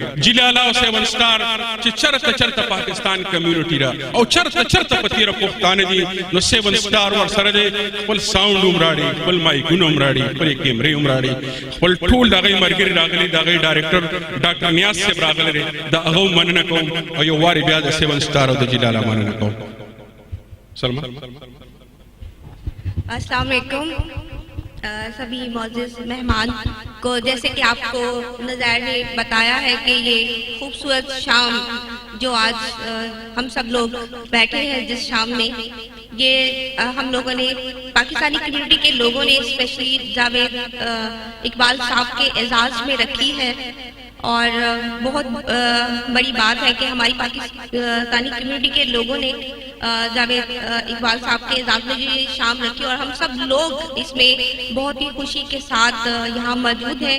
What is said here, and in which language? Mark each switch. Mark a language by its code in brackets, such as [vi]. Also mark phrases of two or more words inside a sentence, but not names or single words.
[ps] جلاله او 7 سٹار چې چرته چرته پاکستان کمیونټي را او چرته چرته په تیره پښتانه دي نو 7 سٹار ورسره دی، خپل ساونډ هم راړي، خپل مایکونه هم راړي، خپلې کیمرې هم راړي، خپل ټول د هغې ملګري راغلي، د هغې ډایرکټر ډاکټر نیاز صاحب راغلی دی، د هغه هم مننه کوم او یو وارې بیا د 7 سٹار او د جلاله مننه کوم. سلمہ [ar] السلام علیکم [ur] سبھی موجود مہمان کو، جیسے کہ آپ کو نظار نے بتایا ہے کہ یہ خوبصورت شام جو آج ہم سب لوگ بیٹھے ہیں جس شام میں، یہ ہم لوگوں نے پاکستانی کمیونٹی کے لوگوں نے اسپیشلی جاوید اقبال صاحب کے اعزاز میں رکھی ہے اور بہت بڑی بات ہے کہ ہماری پاکستانی کمیونٹی کے لوگوں نے جاوید اقبال صاحب کے اعزاز میں جو یہ شام رکھی اور ہم سب لوگ اس میں بہت ہی خوشی کے ساتھ یہاں موجود ہیں.